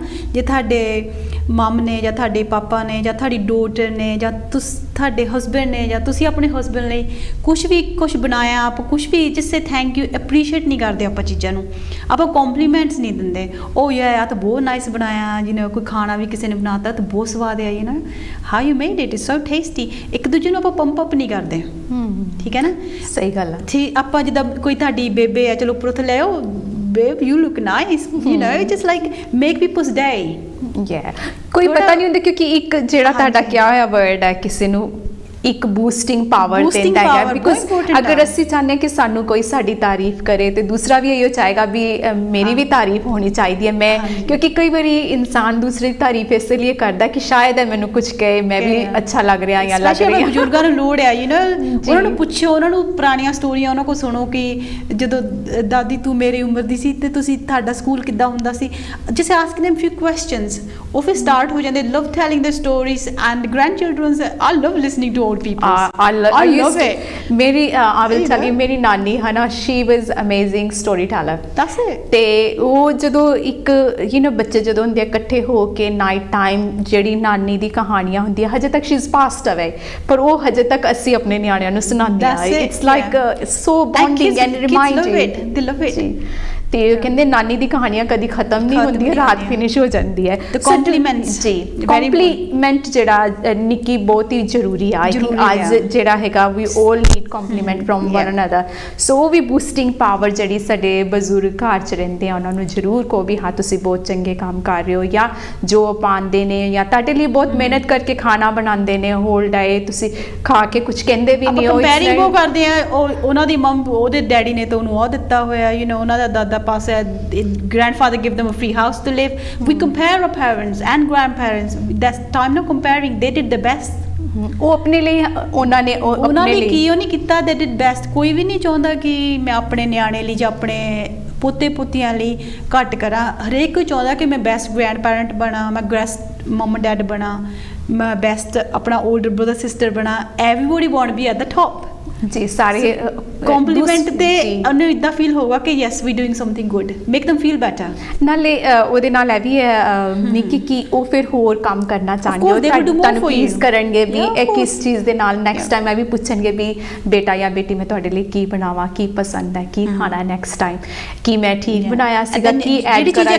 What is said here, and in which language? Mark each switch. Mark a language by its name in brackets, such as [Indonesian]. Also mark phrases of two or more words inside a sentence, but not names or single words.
[Punjabi] ਜੇ ਤੁਹਾਡੇ ਮਮ ਨੇ ਜਾਂ ਤੁਹਾਡੇ ਪਾਪਾ ਨੇ ਜਾਂ ਤੁਹਾਡੀ ਡੋਟਰ ਨੇ ਜਾਂ ਤੁਹਾਡੇ ਹਸਬੈਂਡ ਨੇ ਜਾਂ ਤੁਸੀਂ ਆਪਣੇ ਹਸਬੈਂਡ ਲਈ ਕੁਛ ਬਣਾਇਆ, ਆਪਾਂ ਕੁਛ ਵੀ ਜਿਸਸੇ [English] thank you appreciate [Punjabi] ਨਹੀਂ ਕਰਦੇ ਆਪਾਂ ਚੀਜ਼ਾਂ ਨੂੰ, ਆਪਾਂ ਕੰਪਲੀਮੈਂਟਸ ਨਹੀਂ ਦਿੰਦੇ। ਉਹ ਯਾਰ ਤਾਂ ਬਹੁਤ ਨਾਈਸ ਬਣਾਇਆ, ਕੋਈ ਖਾਣਾ ਵੀ ਕਿਸੇ ਨੇ ਬਣਾਤਾ ਤਾਂ ਬਹੁਤ ਸਵਾਦ ਆਇਆ, [English] How you made it is so tasty. [Punjabi] ਇੱਕ ਦੂਜੇ ਨੂੰ ਆਪਾਂ [English] pump up [Punjabi] ਨਹੀਂ ਕਰਦੇ, ਠੀਕ ਹੈ ਨਾ। ਸਹੀ ਗੱਲ ਹੈ। ਠੀਕ, ਆਪਾਂ ਜਿੱਦਾਂ ਕੋਈ ਤੁਹਾਡੀ ਬੇਬੇ ਹੈ, ਚਲੋ ਉੱਪਰੋਂ ਥੱਲੇ ਲੈ ਆਓ, [English] babe you look nice, just like make people's day। [Punjabi] ਕੋਈ ਪਤਾ ਨਹੀਂ ਹੁੰਦਾ ਕਿਉਂਕਿ ਇੱਕ ਜਿਹੜਾ ਤੁਹਾਡਾ ਕਿਹਾ ਹੋਇਆ ਵਰਡ ਹੈ ਕਿਸੇ ਨੂੰ ਇੱਕ [English] boosting power [Punjabi] ਦਿੰਦਾ ਹੈਗਾ। ਬਿਕੋਜ਼ ਅਗਰ ਅਸੀਂ ਚਾਹੁੰਦੇ ਹਾਂ ਕਿ ਸਾਨੂੰ ਕੋਈ ਸਾਡੀ ਤਾਰੀਫ ਕਰੇ ਤੇ ਦੂਸਰਾ ਵੀ ਇਹੋ ਚਾਹੇਗਾ ਵੀ ਮੇਰੀ ਵੀ ਤਾਰੀਫ ਹੋਣੀ ਚਾਹੀਦੀ ਹੈ। ਮੈਂ ਕਿਉਂਕਿ ਕਈ ਵਾਰੀ ਇਨਸਾਨ ਦੂਸਰੇ ਦੀ ਤਾਰੀਫ ਇਸ ਲਈ ਕਰਦਾ ਕਿ ਸ਼ਾਇਦ ਮੈਨੂੰ ਕੁਝ ਕਹੇ, ਮੈਂ ਵੀ ਅੱਛਾ ਲੱਗ ਰਿਹਾ ਜਾਂ ਲੱਗ ਰਹੀ ਹਾਂ। ਬਜ਼ੁਰਗਾਂ ਨੂੰ ਲੋੜ ਹੈ ਉਹਨਾਂ ਨੂੰ ਪੁੱਛੋ, ਉਹਨਾਂ ਨੂੰ ਪੁਰਾਣੀਆਂ ਸਟੋਰੀਆਂ ਉਹਨਾਂ ਕੋਲ ਸੁਣੋ ਕਿ ਜਦੋਂ ਦਾਦੀ ਤੂੰ ਮੇਰੀ ਉਮਰ ਦੀ ਸੀ ਤੇ ਤੁਸੀਂ ਤੁਹਾਡਾ ਸਕੂਲ ਕਿੱਦਾਂ ਹੁੰਦਾ ਸੀ। [English] just ask them few questions, [Punjabi] ਉਹ ਫਿਰ ਸਟਾਰਟ ਹੋ ਜਾਂਦੇ। [English] love telling the stories and grandchildrens, I love listening to old people. I love it. I will tell you, [Punjabi] ਮੇਰੀ ਨਾਨੀ ਹੈ ਨਾ, [English] she was amazing storyteller. That's it. [Punjabi] ਤੇ ਉਹ ਜਦੋਂ ਇੱਕ ਬੱਚੇ ਜਦੋਂ ਹੁੰਦੇ ਇਕੱਠੇ ਹੋ ਕੇ [English] night time [Punjabi] ਜਿਹੜੀ ਨਾਨੀ ਦੀ ਕਹਾਣੀਆਂ ਹੁੰਦੀਆਂ, ਹਜੇ ਤੱਕ [English] she's passed away, [Punjabi] ਪਰ ਉਹ ਹਜੇ ਤੱਕ ਅਸੀਂ ਆਪਣੇ ਨਿਆਣਿਆਂ ਨੂੰ ਸੁਣਾਉਂਦੇ ਆ। [English] It's like so bonding and reminding. They love it. [Punjabi] ਤੇ ਕਹਿੰਦੇ ਨਾਨੀ ਦੀ ਕਹਾਣੀਆਂ ਕਦੀ ਖਤਮ ਨਹੀਂ ਹੁੰਦੀਆਂ, ਰਾਤ ਫਿਨਿਸ਼ ਹੋ ਜਾਂਦੀ ਹੈ। [English] The compliments [Punjabi] ਜੀ, ਕੰਪਲੀਮੈਂਟ ਜਿਹੜਾ ਨਿੱਕੀ ਬਹੁਤ ਹੀ ਜ਼ਰੂਰੀ ਆ। [English] I think [Punjabi] ਅੱਜ ਜਿਹੜਾ ਹੈਗਾ [English] we all need compliment from one another. [Punjabi] ਸੋ ਵੀ [English] boosting power [Punjabi] ਜਿਹੜੀ ਸਾਡੇ ਬਜ਼ੁਰਗ ਘਰ 'ਚ ਰਹਿੰਦੇ ਆ ਉਹਨਾਂ ਨੂੰ ਜ਼ਰੂਰ ਕਹੋ ਵੀ ਹਾਂ ਤੁਸੀਂ ਬਹੁਤ ਚੰਗੇ ਕੰਮ ਕਰ ਰਹੇ ਹੋ, ਜਾਂ ਜੋ ਪਾਉਂਦੇ ਨੇ ਜਾਂ ਤੁਹਾਡੇ ਲਈ ਬਹੁਤ ਮਿਹਨਤ ਕਰਕੇ ਖਾਣਾ ਬਣਾਉਂਦੇ ਨੇ [English] whole day, [Punjabi] ਤੁਸੀਂ ਖਾ ਕੇ ਕੁਝ ਕਹਿੰਦੇ ਵੀ ਨਹੀਂ ਹੋ। ਕੰਪੇਅਰਿੰਗ ਉਹ ਕਰਦੇ ਆ, ਉਹਨਾਂ ਦੀ ਮੰਮ ਉਹਦੇ ਡੈਡੀ ਨੇ ਤਾਂ ਉਹਨੂੰ ਉਹ ਦਿੱਤਾ ਹੋਇਆ, ਉਹਨਾਂ ਦਾ ਦਾਦਾ ਪਾਸ ਹੈ, [English] grandfather give them a free house to live. We compare our parents and grandparents. That's time no comparing. They did the best. [Punjabi] ਉਹ ਆਪਣੇ ਲਈ ਉਹਨਾਂ ਨੇ ਕੀ ਉਹ ਨਹੀਂ ਕੀਤਾ, [English] they did best. [Punjabi] ਕੋਈ ਵੀ ਨਹੀਂ ਚਾਹੁੰਦਾ ਕਿ ਮੈਂ ਆਪਣੇ ਨਿਆਣੇ ਲਈ ਜਾਂ ਆਪਣੇ ਪੋਤੇ ਪੋਤੀਆਂ ਲਈ ਘੱਟ ਕਰਾਂ। ਹਰੇਕ ਕੋਈ ਚਾਹੁੰਦਾ ਕਿ ਮੈਂ [English] best grand parent [Punjabi] ਬਣਾ, ਮੈਂ [English] best mum dad [Punjabi] ਬਣਾ, ਮੈਂ ਬੈਸਟ ਆਪਣਾ [English] older brother sister [Punjabi] ਬਣਾ। [English] Everybody want be at the top [Punjabi] ਜੀ। ਸਾਰੇ ਕੰਪਲੀਮੈਂਟ ਤੇ ਉਹਨੂੰ ਇਦਾਂ ਫੀਲ ਹੋਗਾ ਕਿ [English] yes we doing something good, make them feel better. [Punjabi] ਨਾਲੇ ਉਹਦੇ ਨਾਲ ਇਹ ਵੀ ਹੈ ਨਿੱਕੀ ਕਿ ਉਹ ਫਿਰ ਹੋਰ ਕੰਮ ਕਰਨਾ ਚਾਹੁੰਦੇ ਹੋ, ਤੁਹਾਨੂੰ ਪਲੀਜ਼ ਕਰਨਗੇ ਵੀ ਇਹ ਕਿਸ ਚੀਜ਼ ਦੇ ਨਾਲ [English] next time [Punjabi] ਇਹ ਵੀ ਪੁੱਛਣਗੇ ਵੀ ਬੇਟਾ ਜਾਂ ਬੇਟੀ ਮੈਂ ਤੁਹਾਡੇ ਲਈ ਕੀ ਬਣਾਵਾਂ, ਕੀ ਪਸੰਦ ਹੈ, ਕੀ ਖਾਣਾ [English] next time, [Punjabi] ਕੀ ਮੈਂ ਠੀਕ ਬਣਾਇਆ ਸੀਗਾ, ਕੀ ਐਡ ਕਰਾਂ।